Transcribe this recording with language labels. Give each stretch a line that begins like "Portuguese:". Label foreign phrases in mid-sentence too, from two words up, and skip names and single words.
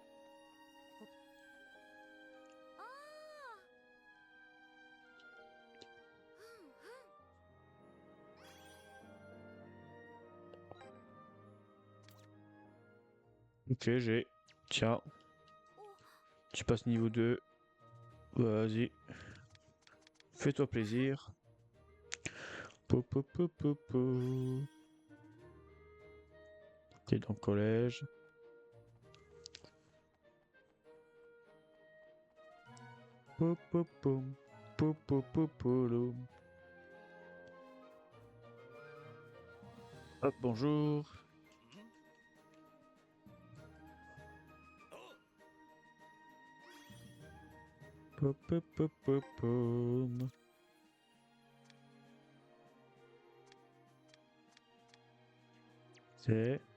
French: ああふんふん Ok, j'ai. Tiens, お tu passes niveau 2. Vas-y. Fais-toi plaisir. Po, po, po, po, po. T'es dans le collège. Po, po, pom. Po, po, po, polo. Hop, bonjour. Po, po, po, po, pom. C'est.